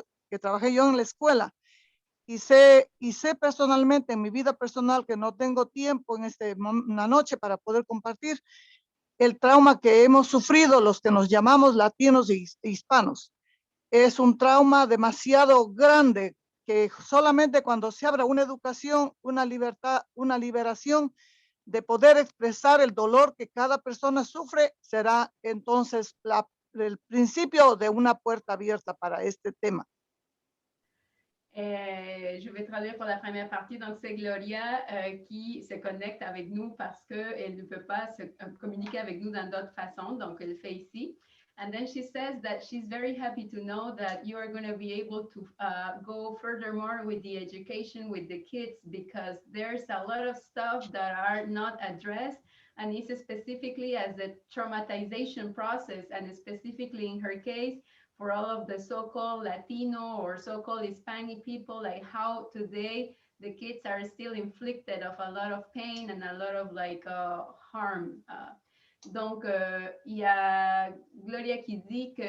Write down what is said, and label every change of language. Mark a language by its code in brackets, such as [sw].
[es] que trabajé yo en la escuela y sé personalmente en mi vida personal que no tengo tiempo en una noche para poder compartir el trauma que hemos sufrido los que nos llamamos latinos e hispanos. Es un trauma demasiado grande que solamente cuando se abra una educación, una libertad, una liberación de poder expresar el dolor que cada persona sufre, será entonces el principio de una puerta abierta para este tema. [fr] Je vais traduire pour la première partie. Donc, c'est Gloria qui se connecte avec nous parce qu'elle ne peut pas communiquer avec nous dans d'autres façons. Donc, elle le fait ici. [en] And then she says that she's very happy to know that you are going to be able to go furthermore with the education with the kids, because there's a lot of stuff that are not addressed, and it's specifically as a traumatization process, and specifically in her case, for all of the so-called Latino or so-called Hispanic people, like how today the kids are still inflicted of a lot of pain and a lot of like harm. [fr] Donc, il y a Gloria qui dit que